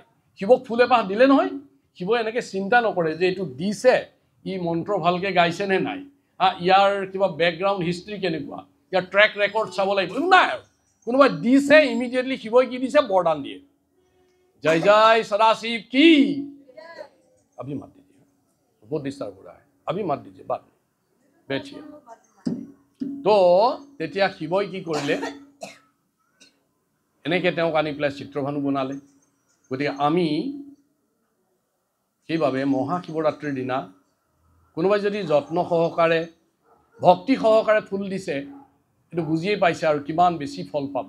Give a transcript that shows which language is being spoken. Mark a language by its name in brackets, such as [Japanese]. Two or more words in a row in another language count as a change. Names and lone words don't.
[Assamese] শিৱক ফুল এপাহ দিলে নহয়, শিৱই এনেকৈ চিন্তা নকৰে যে এইটো দিছে, ই মন্ত্ৰ ভালকৈ গাইছে নে নাই, ইয়াৰ কিবা [English] background history [Assamese] কেনেকুৱা, ইয়াৰ [English] track record [Assamese] চাব লাগিব, নাই আৰু কোনোবাই দিছে ইমিডিয়েটলি শিৱই কি দিছে, বৰদান দিয়ে। জয় জয় সদাশিৱ কি, [Hindi] अभी मत दीजिए, बहुत डिस्टर्ब हो रहा है, अभी मत दीजिए, बात बैठिए। [Assamese] तो তেতিয়া শিৱই কি কৰিলে, এনেকৈ তেওঁক আনি পেলাই চিত্ৰভানু বনালে। গতিকে আমি সেইবাবে মহাশিৱৰাত্ৰিৰ দিনা কোনোবাই যদি যত্ন সহকাৰে, ভক্তি সহকাৰে ফুল দিছে, এইটো বুজিয়েই পাইছে আৰু কিমান বেছি ফল পাব।